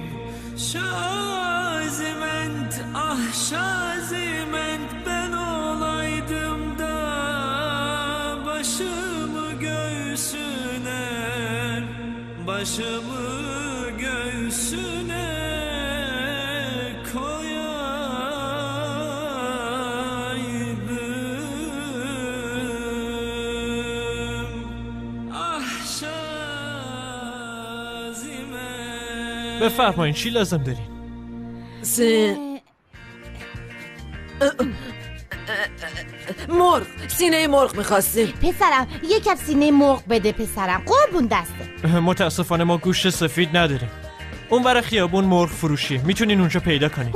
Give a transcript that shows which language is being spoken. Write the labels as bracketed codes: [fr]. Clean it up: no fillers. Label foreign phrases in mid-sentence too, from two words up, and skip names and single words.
[tr] Şaziment ah şaziment ben olaydım da başımı göğsüne, başımı göğsüne koyaydım. Ah şazime. [fa] بفرمایین چی لازم دارین؟ مرغ، سینه مرغ میخواستیم. پسرم یک کپ سینه مرغ بده پسرم، قربون دسته. متاسفانه ما گوشت سفید نداریم. اون برای خیابون مرغ فروشی، میتونین اونجا پیدا کنین.